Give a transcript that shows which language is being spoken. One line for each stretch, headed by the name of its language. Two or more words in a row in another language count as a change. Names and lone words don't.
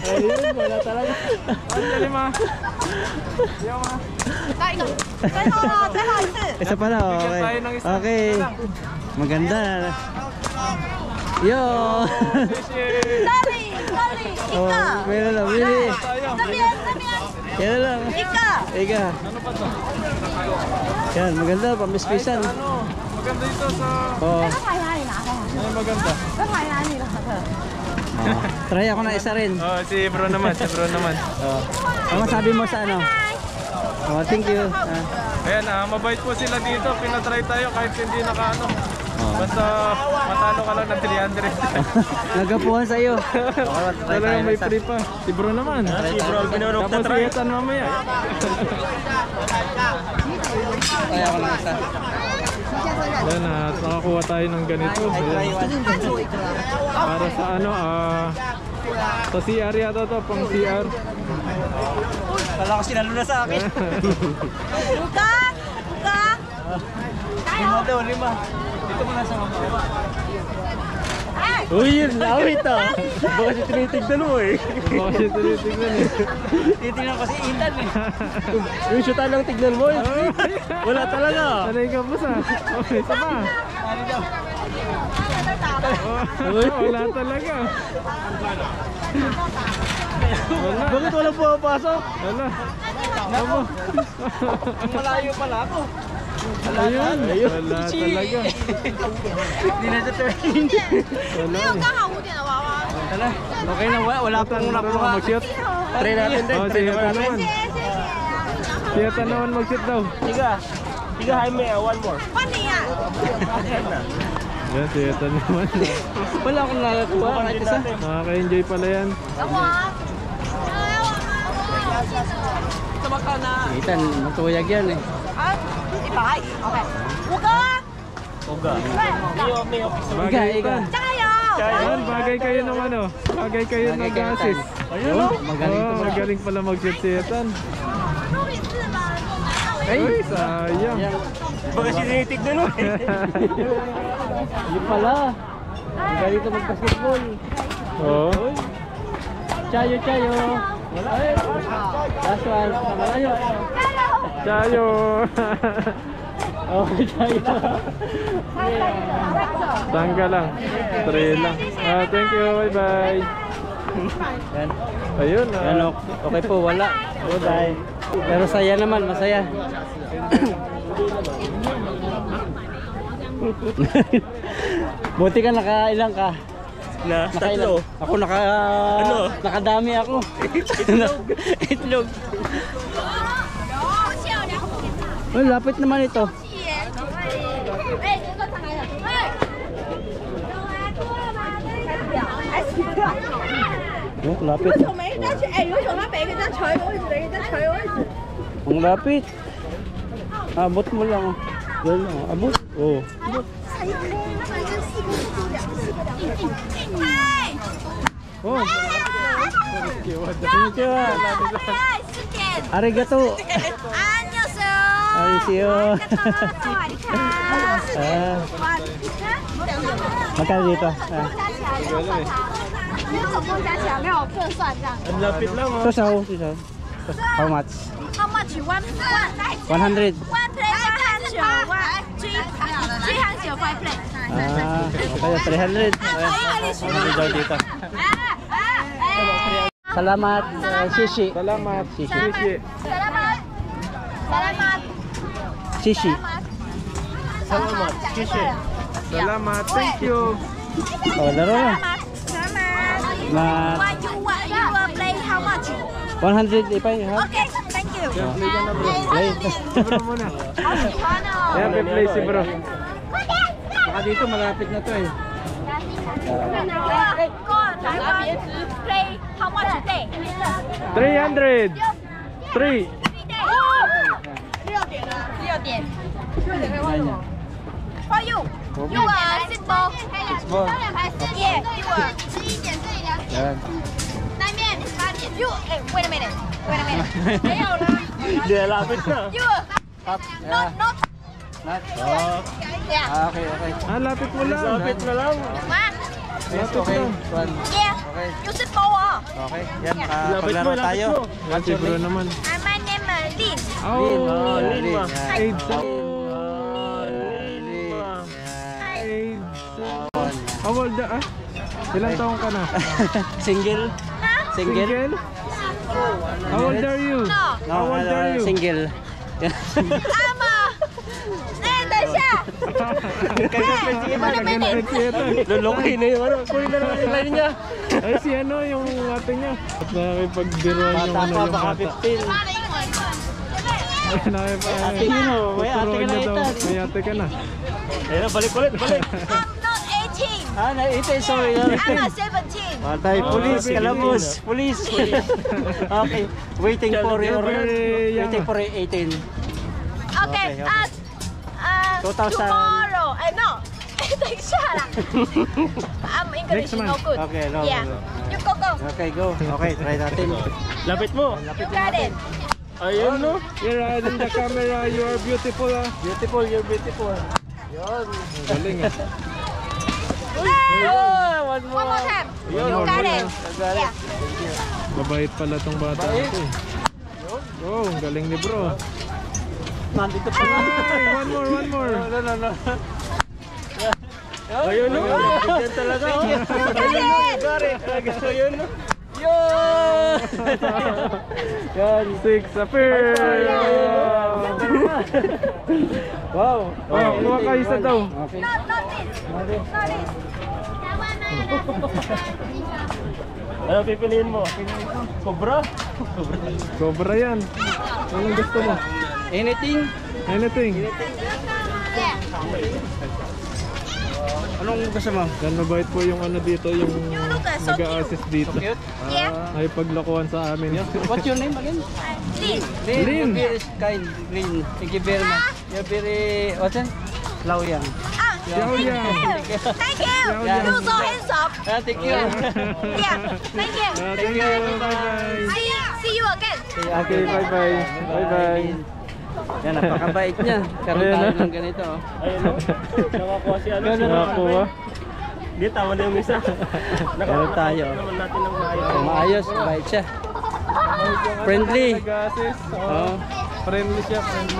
Filipino: Ayun, wala talaga. Ang ma. Yung ma.
Chinese: 再一个，最后了，最后一次。
Filipino: Isa pa daw. Bigyan Okay. tayo ng isa. Okay. Maganda. Yo.
Chinese: 这里，这里一 Oh, 个，
Filipino: meron lang, Willie.
Chinese: 这边，这边
Filipino: Yan lang.
Chinese: 一个。
Filipino: Ika. Ano pa to? Yan, maganda. Pamispisan. Ano? Maganda ito sa... Oh.
Chinese: 这牌哪里拿的？
Filipino: Ano maganda?
Chinese: 这牌哪里拿的？
Filipino: Oh. Try ako na isa rin. Oh, si bro naman, Oh. Ano masabi mo sa ano?
English: Oh, thank you.
Filipino: Ayan, mabait po sila dito. Pinatry tayo kahit hindi nakaano. Oh. Basta matalo ka lang ng 300. Nagapuhan sa iyo. Oh, try Talagang tayo may na isa. free pa. Si bro naman. Si bro, binunok na try. Tapos si mamaya. Try ako na isa. Ayan, nakakuha tayo ng ganito. Ayan. Para sa ano, sa CR yata to, pang CR. Wala ko sinalo na sa akin.
Chinese: 五个，五个，加油！
Filipino: daw, 5. Dito muna sa mga. 哎， Uy, yun, lawit ah. Baka siya tinitignan mo eh. Baka siya tinitignan eh. Titingnan ko si Ethan eh. Yung shoota lang tignan mo eh. Wala talaga. Sanay ka po sa. Okay, isa pa. Wala talaga. Wala. Bakit walang pumapasok? Wala. Ano? Malayo pala ako. Ayun. Wala talaga. Hindi na sa 13.
Chinese: 没有刚好5点的娃娃。
Filipino: Wala. Okay na, wala pong nakuha. Mag-shoot. Try natin din. Oh, si Heta naman.
Chinese: 谢谢。
Filipino: Si Heta naman mag-shoot daw. Tiga, Jaime,
English: one more.
Chinese: 换你呀！
Filipino: Yan, si Heta naman. Wala akong nakakuha kahit isa. Nakaka-enjoy pala yan.
Chinese: 等我啊！来我们。
Filipino: Ethan, matuyag yan eh.
Chinese: 啊，100，OK，5个啊！
Filipino: Uga. May officer. Bagay Iga. Ethan.
Chinese: 加油！
Filipino: Yan, bagay kayo ng ano. Bagay kayo Bagay ng kayo, assist. Ayun, Oh, magaling to. magaling pala mag-shoot si Ethan. 哎 Ay, sayang. Baka sinitig na nun. Yun pala. Galing to mag-basketball. Oh. Chayo, chayo. Ay,
English: last one.
Filipino: Malayo. Chayo. Okay, chayo. Tangga lang. 3 lang.
English: Thank you. Bye-bye.
Filipino: Yan. Ayun. Yan, okay po, wala. Bye. Pero saya naman, masaya. Buti ka nakailang ka. Na, Nakailang. tatlo. Ako Ano? nakadami ako. Itlog. Ay, lapit naman ito. Oh, lapit.
Chinese: 为什么没人家去？哎，为什么他每个人家调一个位置，每个人家调一个位置？
Filipino: Ang lapit. Abot mo lang. Yan lang, abot. Oh.
Chinese: 才一颗，那么跟四个就两个，四个两个。嗨， Oh.
Japanese: konnichiwa. Arigato.
Korean: 안녕하세요.
Japanese: Arigato.
Filipino: Ah, magkano dito? Ah.
Chinese: 因为总共加起来没有不能算这样。
Filipino: Ang lapit lang oh.
English: Sasaw, sasaw. How much? How much? 100. 100. 1 plate 100. 300 5 plate.
Filipino: Ah, okay, 300. Ano daw dito? Salamat, Shishi. Salamat. Shishi. Salamat. Salamat. Shishi. Salamat. Shishi. Salamat.
English: Thank you.
Filipino: Oh, laro na. Salamat. Ma
English: What you play? How much?
Filipino: 100 ipay, ha?
English: Okay, thank you. Play.
Filipino: Bro muna.
Chinese: 好喜欢哦。
Filipino: Ayan, may play si bro. Baka dito malapit na to eh.
English: Go, Taiwan. Play how much a day? 300. 3.
Chinese: 6点。
Filipino: Ganyan.
English: For you. You are football. Ball. Yeah, you are.
Chinese: 11 点这里2点。
Filipino: Yan.
Chinese: 那边8 点。
English: You, wait a minute. Wait a minute.
Chinese: 没有了。
Filipino: Hindi, lapit na.
English: You, Up. not, Yeah. not. Not. Yeah. Ah, okay, okay.
Filipino: Lapit mo lang. Lapit na lang.
English: What? Yes, okay. One. Yeah. Okay. You football.
Filipino: Okay. Yan, Lapit paglaro mo, lapit tayo. mo. Yan si bro naman.
English: My name is Lin. Oh. Lin. Lin.
Filipino: Yan.
English: AIDS.
Filipino: Lin. Yan.
English: AIDS. How old ah?
Filipino: Ilang taong ka na?
English: Single? Single? Single? How old are you? No. How old are you? Single. I'm a.
Chinese: 等一下。
Filipino: Kaganapit si Ethan. Lulokay na yung ano. Kunin na lang yung line niya. Ay si ano yung ate niya. At nakipagbiruan yung Bata ano pa, yung baka bata. 15. Ay nakipag Ate yun o, may ate ka na daw. Ethan. May ate ka na. Ayun na, balik ulit, balik.
English: I'm not 18.
Filipino: Ah, na-18, sorry.
English: I'm a 17.
Filipino: Patay, police, kalabos, police.
English: Okay, waiting for your, Very young. waiting for 18. Okay. Okay. 2000. Tomorrow. No.
Chinese: 等一下啦。
English: I'm English Next month. no good. Okay, no Yeah. problem. You go go. Okay, go.
Filipino: Okay, try natin. Lapit mo.
English: You got it.
Filipino: Ayun no.
English: You're in the camera. You are beautiful ah. Beautiful, you're beautiful.
Filipino: Galing ah.
English: Oh, one One more more. time.
Filipino: Yun,
English: You got
Filipino: yun.
English: it. Yeah.
Filipino: Mabait pala tong bata Bait. ito eh. Oh, ang galing ni bro. Nandito pa nga. Ay,
English: one more, one more. No.
Filipino: Ayun no. Yan talaga. Oh. Ayun no. Yun! Yan.
English: 6 affair. Wow.
Filipino: Oh, kuha ka isa daw.
English: Okay. Not this. Not this.
Filipino: Ano pipiliin mo? Cobra? Cobra yan. Anong gusto mo?
English: Anything? Anything. Yeah.
Filipino: Anong gusto mo? Yan mabait po yung ano dito, yung nag-a-assist dito.
English: Cute? Yeah.
Filipino: Ay paglokohan sa amin.
English: What's your name again? Lin. Lin. You're very kind. Lin. Thank you very much. You're very, what's that? Laoyang. Xiao Yang. Thank you. Yeah. You so handsome. Thank you. Yeah. Thank you. Thank you. Bye-bye. See you again. Okay, bye-bye. Bye-bye.
Filipino: Yan, napakabait niya. Karoon Ayan, tayo ah. ng ganito. Oh. Ayun o. Nakakuha si ano. si Nakakuha. Hindi, tama na yung isa. Meron tayo. naman natin ng maayos. So, maayos, bait siya. Friendly. Nag-assist. Oh. Friendly siya, friendly.